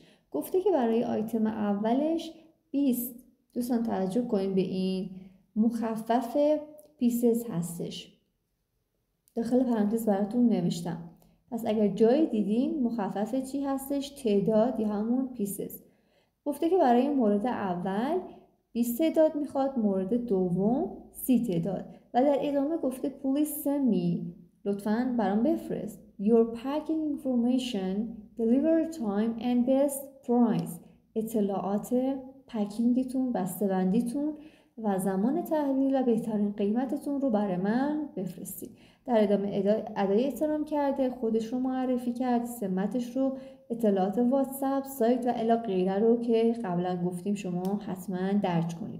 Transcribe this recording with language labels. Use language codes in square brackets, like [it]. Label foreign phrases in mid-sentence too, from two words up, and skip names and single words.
[fa] گفته که برای آیتم اولش 20، دوستان توجه کنین به این، مخفف پیسز هستش. داخل پرانتز براتون نوشتم. پس اگر جایی دیدین مخفف چی هستش؟ تعداد یا همون پیسز. گفته که برای مورد اول 20 تعداد میخواد، مورد دوم 30 تعداد و در ادامه گفته [en] please send me، [fa] لطفاً برام بفرست [en] your packing information, delivery time and best price. [fa] اطلاعات پکینگتون، بسته‌بندیتون و زمان تحویل و بهترین قیمتتون رو برای من بفرستید. در ادامه ادای احترام کرده، خودش رو معرفی کرد، سمتش رو، اطلاعات واتساپ، سایت و الی غیره رو که قبلا گفتیم شما حتما درج کنید.